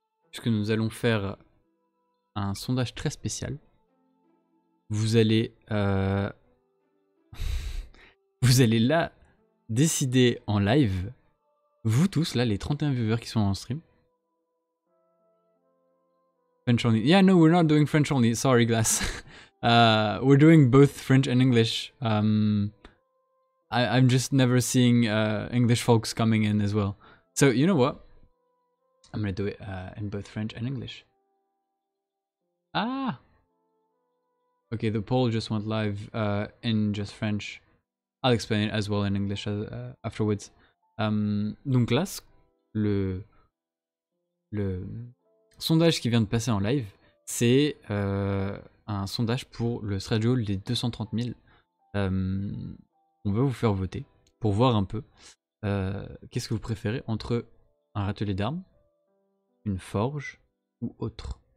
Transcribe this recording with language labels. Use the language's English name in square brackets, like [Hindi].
[French] Puisque nous allons faire un sondage très spécial. Vous allez vous allez là décider en live, vous tous là, les 31 viewers qui sont en stream. [English] French only. Yeah, no, we're not doing French only. Sorry, Glass. We're doing both French and English. I'm just never seeing English folks coming in as well. So, you know what? I'm gonna do it in both French and English. Ah! Okay, the poll just went live in just French. I'll explain it as well in English afterwards. [French] Donc là, le sondage qui vient de passer en live, c'est un sondage pour le stretch goal des 230 000. On va vous faire voter pour voir un peu qu'est-ce que vous préférez entre un râtelier d'armes, une forge ou autre.